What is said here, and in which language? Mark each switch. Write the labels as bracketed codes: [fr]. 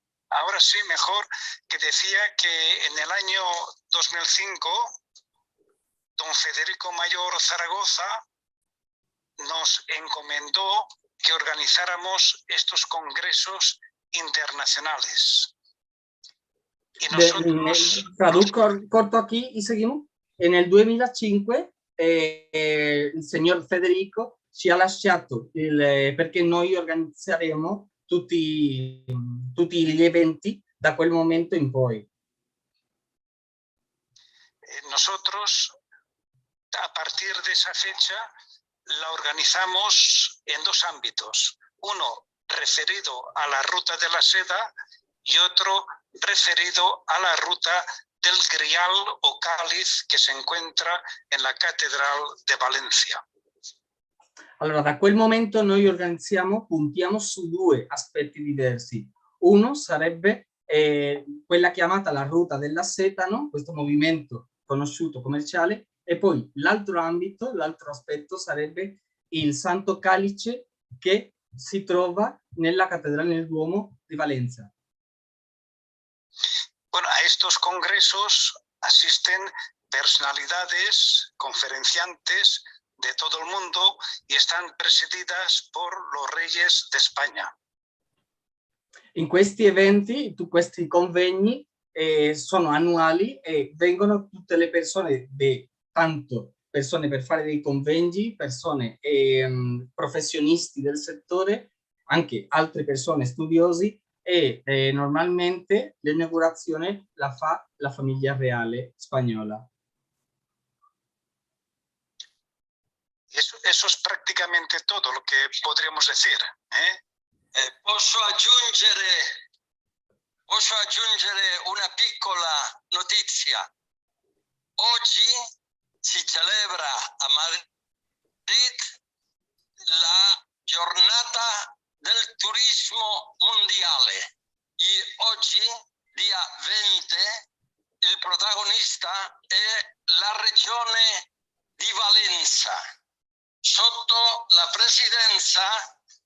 [es] Ahora sí, mejor, que decía que en el año 2005, don Federico Mayor Zaragoza nos encomendó que organizáramos estos congresos internacionales. Y nosotros... Traduzco corto aquí y seguimos. [it] Nel 2005 il signor Federico ci ha lasciato perché noi organizzeremo tutti gli eventi da quel momento in poi. [es] Nosotros, a partir de esa fecha, la organizamos en dos ámbitos. Uno referido a la ruta de la seda y otro referido a la ruta del grial o cáliz che si encuentra en la Catedral de Valencia. [it] Allora, da quel momento noi puntiamo su due aspetti diversi. Uno sarebbe quella chiamata la ruta della seta, no? Questo movimento conosciuto commerciale, e poi l'altro ambito, l'altro aspetto sarebbe il Santo Calice che si trova nella Cattedrale del Duomo di Valencia. [es] Bueno, a estos congresos asisten personalidades, conferenciantes de todo el mundo y están presididas por los reyes de España. [it] In questi eventi, questi convegni sono annuali e vengono tutte le persone, tanto persone per fare dei convegni, persone professionisti del settore, anche altre persone studiosi, e normalmente l'inaugurazione la fa la famiglia reale spagnola. [es] Eso es prácticamente todo lo que podríamos decir. [it] Posso aggiungere una piccola notizia. Oggi si celebra a Madrid la giornata del turismo mondiale e oggi, dia 20, il protagonista è la regione di Valencia, sotto la presidenza